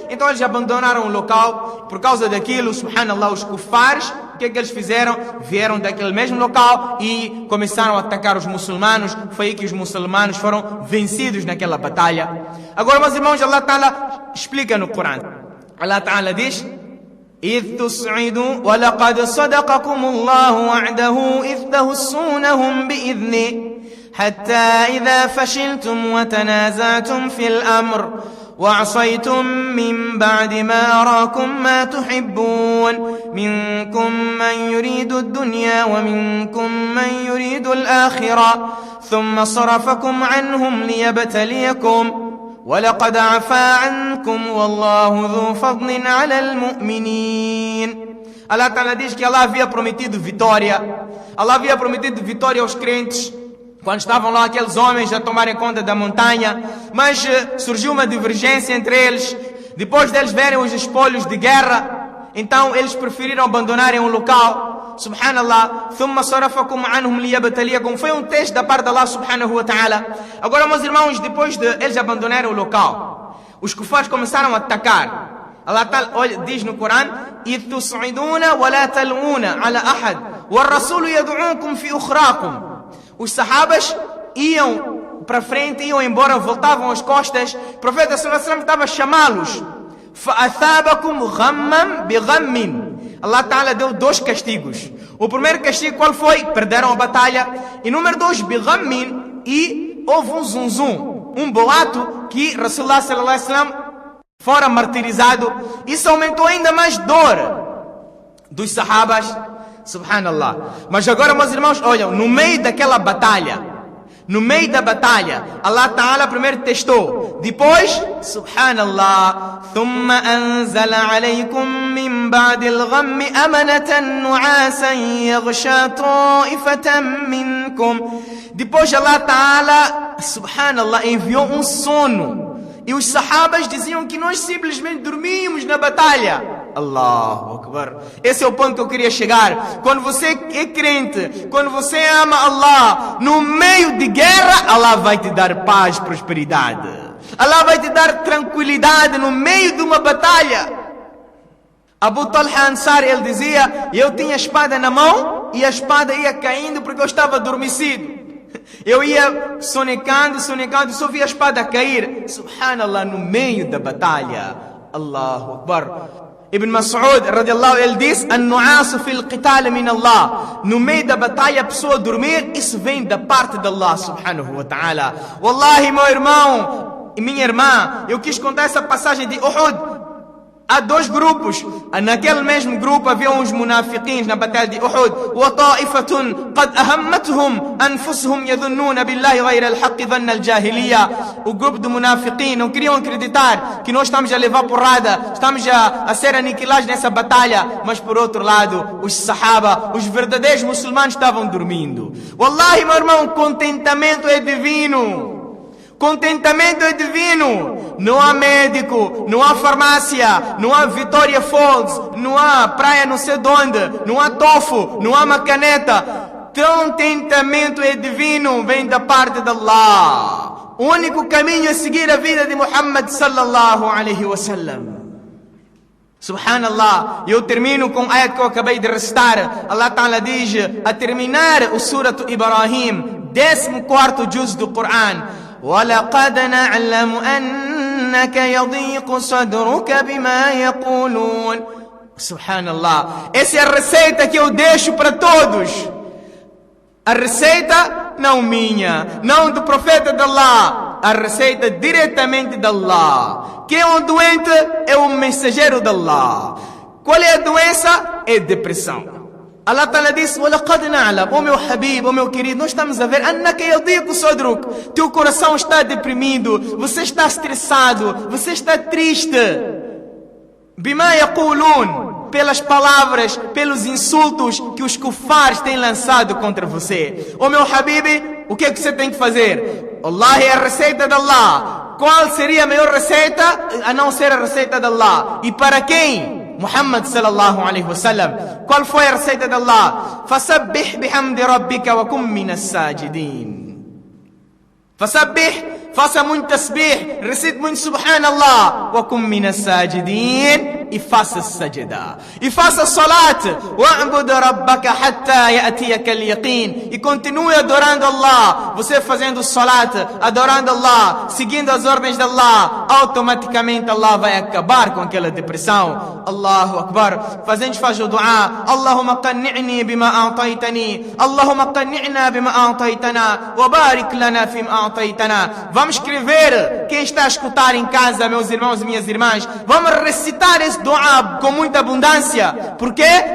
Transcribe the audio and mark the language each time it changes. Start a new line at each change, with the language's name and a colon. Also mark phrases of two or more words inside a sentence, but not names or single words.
Portuguese: Então eles abandonaram o local. Por causa daquilo, subhanallah, os kufares, o que é que eles fizeram? Vieram daquele mesmo local e começaram a atacar os muçulmanos. Foi aí que os muçulmanos foram vencidos naquela batalha. Agora, meus irmãos, Allah Ta'ala explica no Corão. Allah Ta'ala diz:
Arabic: إذ تصعدوا ولقد صدقكم الله وعده إذ تحسونهم بإذنه حتى إذا فشلتم وتنازعتم في الأمر وعصيتم من بعد ما أراكم ما تحبون منكم من يريد الدنيا ومنكم من يريد الآخرة ثم صرفكم عنهم ليبتليكم وَلَقَدْ عَفَا عَنْكُمْ وَاللَّهُ ذُو فَضْلٍ عَلَى الْمُؤْمِنِينَ.
Portuguese: Allah Ta'ala diz que Allah havia prometido vitória. Allah havia prometido vitória aos crentes quando estavam lá aqueles homens a tomarem conta da montanha. Mas surgiu uma divergência entre eles. Depois deles verem os espólios de guerra, então eles preferiram abandonarem o local.
Arabic: Subhanallah, ثم صرفكم عنهم ليبتليكم.
Portuguese: Foi um teste da parte de Allah
Arabic: سبحانه وتعالى.
Portuguese: Agora, meus irmãos, depois de eles abandonarem o local, os kufares começaram a atacar. Allah Ta'ala diz no Corão:
Arabic: إذ تصعدون ولا تلوون على أحد والرسول يدعوكم في أخراكم.
Portuguese: Os sahabas iam para frente, iam embora, voltavam as costas. O profeta
Arabic: صلى الله عليه وسلم
Portuguese: estava a chamá-los.
Arabic: فأثابكم غما بغم.
Portuguese: Allah Ta'ala deu 2 castigos. O primeiro castigo qual foi? Perderam a batalha. E número 2, bighammin. E houve um zunzum, um boato que
Arabic: رسول الله صلى الله عليه وسلم
Portuguese: fora martirizado. Isso aumentou ainda mais dor dos sahabas. Subhanallah. Mas agora, meus irmãos, olham, no meio daquela batalha, no meio da batalha, Allah Ta'ala primeiro testou. Depois,
Arabic: subhanallah, ثم أنزل عليكم من بعد الغم أمنة نعاسا يغشى طائفة منكم.
Portuguese: Depois Allah Ta'ala, subhanallah, enviou um sono. E os sahabas diziam que nós simplesmente dormíamos na batalha.
Arabic: الله أكبر.
Portuguese: Esse é o ponto que eu queria chegar. Quando você é crente, quando você ama Allah, no meio de guerra, Allah vai te dar paz, prosperidade. Allah vai te dar tranquilidade no meio de uma batalha. Abu Talha Ansari, ele dizia, eu tinha a espada na mão e a espada ia caindo porque eu estava adormecido. Eu ia sonecando, e só via a espada cair. Subhanallah, no meio da batalha.
Arabic: الله أكبر.
Portuguese: Ibn Mas'ud, radiallahu, ele diz,
Arabic: النعاس في القتال من الله.
Portuguese: No meio da batalha, a pessoa dormir, isso vem da parte de Allah,
Arabic: سبحانه وتعالى.
Portuguese: Wallahi, meu irmão e minha irmã, eu quis contar essa passagem de Uhud. Há dois grupos. Naquele mesmo grupo havia uns munafiquins na batalha de Uhud.
Arabic: وَطَائِفَةٌ قَدْ أَهَمَّتْهُمْ أَنفُسُهُمْ يَظُنُّونَ بِاللَّهِ غَيْرَ الْحَقِّ ظَنَّ الْجَاهِلِيَّةِ.
Portuguese: O grupo de munafiquins não queriam acreditar que nós estamos a levar porrada, estamos a ser aniquilados nessa batalha. Mas por outro lado, os sahaba, os verdadeiros muçulmanos estavam dormindo. Wallahi, meu irmão, contentamento é divino. Contentamento é divino. Não há médico, não há farmácia, não há Vitória Falls, não há praia não sei de onde, não há tofu, não há macaneta. Contentamento é divino, vem da parte de Allah. O único caminho é seguir a vida de Muhammad
Arabic: صلى الله عليه وسلم.
Portuguese: Subhanallah, eu termino com a ayat que eu acabei de recitar. Allah Ta'ala diz, a terminar o Surat Ibrahim, 14º juz do Coran,
Arabic: وَلَقَدْ نَعْلَمُ أَنَّكَ يَضِيقُ صَدْرُكَ بِمَا يَقُولُونَ.
Portuguese: Subhanallah, essa é a receita que eu deixo para todos. A receita não minha, não do profeta de Allah. A receita diretamente de Allah. Quem é um doente é um mensageiro de Allah. Qual é a doença? É depressão. Allah Ta'ala disse,
Arabic: وَلَقَدْ نَعْلَمُ,
Portuguese: oh meu Habib, oh meu querido, nós estamos a ver,
Arabic: أَنَّكَ يَضِيقُ صَدْرُكَ,
Portuguese: teu coração está deprimido, você está estressado, você está triste.
Arabic: بِمَا يَقُولُونَ,
Portuguese: pelas palavras, pelos insultos que os kufares têm lançado contra você. Oh meu Habib, o que é que você tem que fazer? Allah é a receita de Allah. Qual seria a melhor receita a não ser a receita de Allah? E para quem?
Arabic: محمد صلى الله عليه وسلم.
Portuguese: Qual foi a receita de Allah?
Arabic: فسبح بحمد ربك وكن من الساجدين.
Portuguese: Fasabbih, faça muito tasbih, recite muito subhanallah,
Arabic: وكن من الساجدين,
Portuguese: e faça sajda. E faça salat,
Arabic: واعبد ربك حتى يأتيك اليقين.
Portuguese: E continue adorando Allah. Você fazendo salat, adorando Allah, seguindo as ordens de Allah, automaticamente Allah vai acabar com aquela depressão.
Arabic: الله أكبر.
Portuguese: Faz o dua.
Arabic: اللهم قنعني بما أعطيتني. اللهم قنعنا بما أعطيتنا. وبارك لنا فيما أعطيتنا.
Portuguese: Vamos escrever, quem está a escutar em casa, meus irmãos e minhas irmãs, vamos recitar esse dua com muita abundância. Por quê?